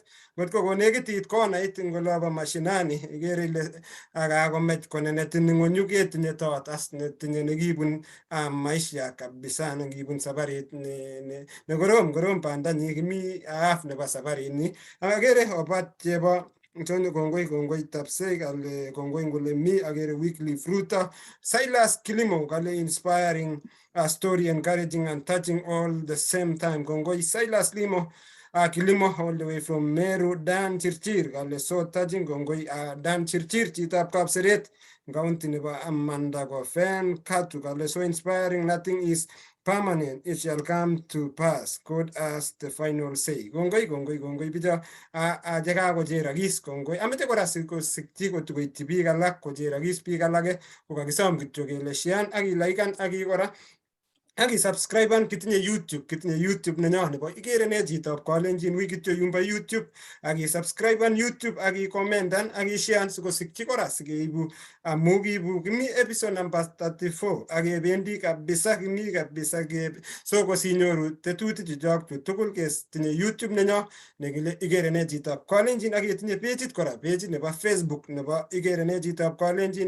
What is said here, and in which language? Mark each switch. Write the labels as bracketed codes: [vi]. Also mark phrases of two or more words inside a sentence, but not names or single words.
[kln] Ngotko konekitit konait eng olobo mashinani ikere ile kakomech konenetin ng'onyu ketinye toot as netinye nekibun maisha kabisa nekibun sabarit nekorom bandanyi kimi half nebo sabarini. Akere obat chebo kongoi tapsei kale kongoi ngole mi akere [en] weekly fruiter [kln] Silas Kilimo kale [en] inspiring story encouraging and touching all the same time. Kongoi Silas Kilimo all the way from Meru. Dan Chirchir kale so touching. Kongoi Dan Chirchir [kln] chitab Kapseret county nebo [en] Amanda Gofen Katu kale so inspiring, nothing is permanent, it shall come to pass. God as the final say. [kln] Kongoi bicho chekakocherokis kongoi. Ameche kora sikyi kotukoityi biik alak kocherokis biik alake kokakisom kityo kele share ak ilaikan ak kora ak isubscriben. Kitinye YouTube nenyo nebo Igere Nee Chitab Kalenjin wi kityo yumbo YouTube ak isubscriben YouTube ak ikomentan ak ishare sikosikyi kora sikeibu amu kimi [en] episode number 34 [kln] ak kebendi kabisa kimi kabisa so kosinyoru tetutik chechok tugul ketinye YouTube nenyo nekile Igere Nee Chitab Kalenjin ak ketinye pageit kora, pageit nebo Facebook nebo Igere Nee Chitab Kalenjin.